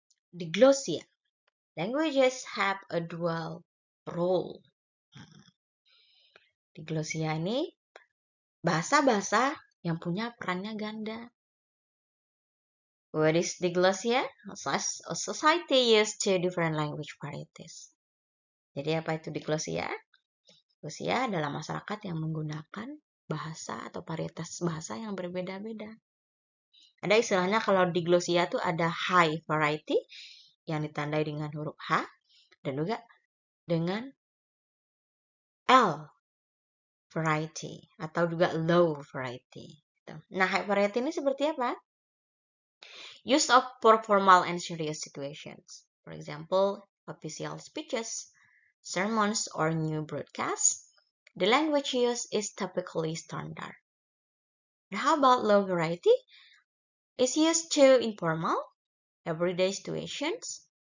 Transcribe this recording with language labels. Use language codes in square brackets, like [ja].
[en] Diglossia. Languages have a dual role. [id] Diglossia ini bahasa-bahasa yang punya perannya ganda. [en] What is diglossia? A society uses two different language varieties. [id] Jadi apa itu diglossia? Diglossia adalah masyarakat yang menggunakan bahasa atau varietas bahasa yang berbeda-beda. Ada istilahnya kalau diglossia itu ada high variety yang ditandai dengan huruf H dan juga dengan L variety atau juga low variety. Nah, high variety ini seperti apa? [en] Use of for formal and serious situations. For example, official speeches, sermons, or new broadcasts. The language used is typically standard. And how about low variety? It's used to informal, everyday situations.